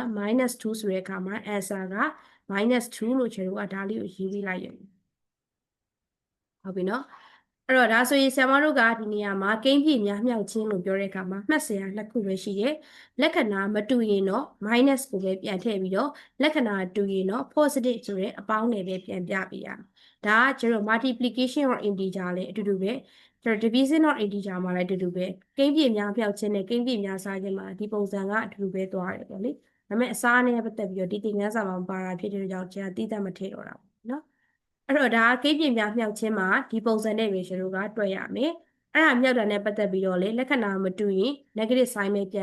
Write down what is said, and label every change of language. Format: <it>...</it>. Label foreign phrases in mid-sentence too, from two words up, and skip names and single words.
<my>-2 ဆိုတဲ့အခါမှာ answer က -2လို့ကျတို့ကဒါလေးကိုရေးပေးလိုက်ရတယ်ဟုတ်ပြီနော်အဲ့တော့ဒါဆိုရင်ဆရာမတို့ကဒီနေရာမှာကိန်းပြည့်များမြောက်ခြင်းလို့ပြောတဲ့အခါမှာမှတ်စရာနှစ်ခု ပဲရှိတယ်လက္ခဏာမတူရင်တော့ minus ကိုပဲပြန်ထည့်ပြီးတော့လက္ခဏာတူရင်တော့ positive ဆိုတဲ့အပေါင်းနဲ့ပဲပြန်ပြပေးရမယ် ဒါကကျတော့</my> <en>multiplication or integer</en> <my>လည်းအတူတူပဲကျတော့</my> <en>division or integer</en> <my>မှာလည်းအတူတူပဲကိန်းပြည့်များမြောက်ခြင်းနဲ့ကိန်းပြည့်များစားခြင်းမှာဒီပုံစံကအတူတူပဲသွားတယ်ပေါ့လေဒါပေမဲ့အစားနဲ့ပတ်သက်ပြီးတော့ဒီသင်ခန်းစာမှာမပါတာဖြစ်တဲ့ကြောင့်ကျွန်တော်တိကျမထည့်တော့တာပေါ့နော်အဲ့တော့ဒါကိန်းပြများမြောက်ခြင်းမှာဒီပုံစံနဲ့ ratio တို့ကတွက်ရမယ်အဲ့ဒါမြောက်တာနဲ့ပတ်သက်ပြီးတော့လေလက္ခဏာမတူရင်</my> <en>negative sign</en> <my>ပဲပြန်</my>